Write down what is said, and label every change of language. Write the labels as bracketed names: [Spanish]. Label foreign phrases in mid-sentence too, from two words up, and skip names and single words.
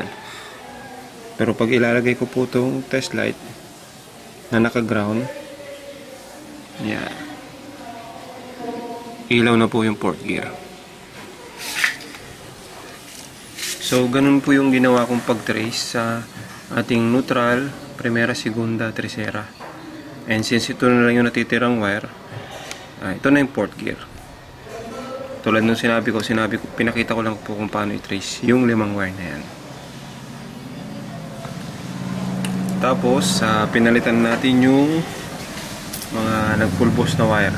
[Filipino] Pero pag ilalagay ko po itong [English] test light [Filipino] na naka-ground, yan, ilaw na po yung [English] fourth gear. [Filipino] So ganun po yung ginawa kong pag-trace sa ating neutral, [Spanish] primera, segunda, tercera. [English] And since [Filipino] ito na lang yung natitirang wire, ito na yung [English] fourth gear. [Filipino] Tulad nung sinabi ko, pinakita ko lang po kung paano i-trace yung limang wire na yan. Tapos, pinalitan natin yung mga nagpulbos na wire.